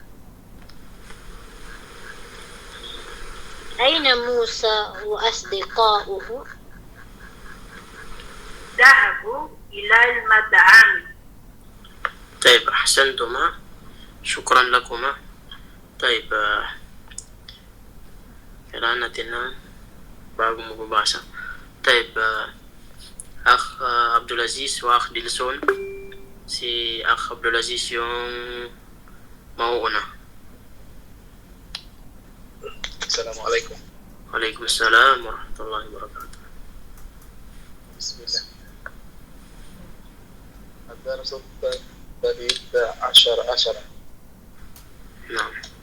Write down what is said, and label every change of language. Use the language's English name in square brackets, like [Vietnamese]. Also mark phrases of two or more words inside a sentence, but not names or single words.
[Arabic] أين موسى وأصدقاؤه ذهبوا إلى المطعم. طيب أحسنتما، شكرا لكما. [Filipino] طيب kailangan natin na bago mababasa. [Arabic] طيب أخ عبد العزيز وأخ دلسون. [Filipino] Si Akh Abdulaziz yung mauuna. [Arabic] السلام عليكم. وعليكم السلام ورحمة الله وبركاته. Bismillah. الدرس الثالث عشر. نعم.